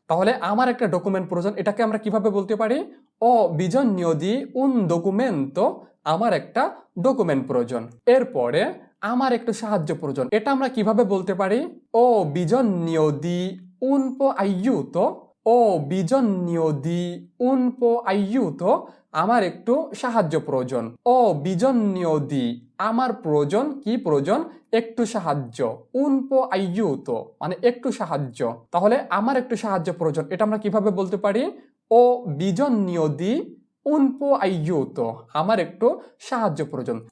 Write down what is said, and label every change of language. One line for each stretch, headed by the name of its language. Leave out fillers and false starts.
Bangla: তাহলে আমার একটা ডকুমেন্ট প্রয়োজন, এটাকে আমরা কিভাবে বলতে পারি?
Italian: ও bisogno di un documento,
Bangla: আমার একটা ডকুমেন্ট প্রয়োজন। এরপরে আমার একটু সাহায্য প্রয়োজন, এটা আমরা কিভাবে বলতে পারি?
Italian: ও bisogno di un po' aiuto, ও bisogno di un po' aiuto,
Bangla: আমার একটু সাহায্য প্রয়োজন।
Italian: ও bisogno di,
Bangla: আমার প্রয়োজন, কি প্রয়োজন? একটু সাহায্য।
Italian: un po' aiuto
Bangla: মানে একটু সাহায্য। তাহলে আমার একটু সাহায্য প্রয়োজন, এটা আমরা কিভাবে বলতে পারি?
Italian: ও bisogno di un po' aiuto,
Bangla: আমার একটু সাহায্য প্রয়োজন।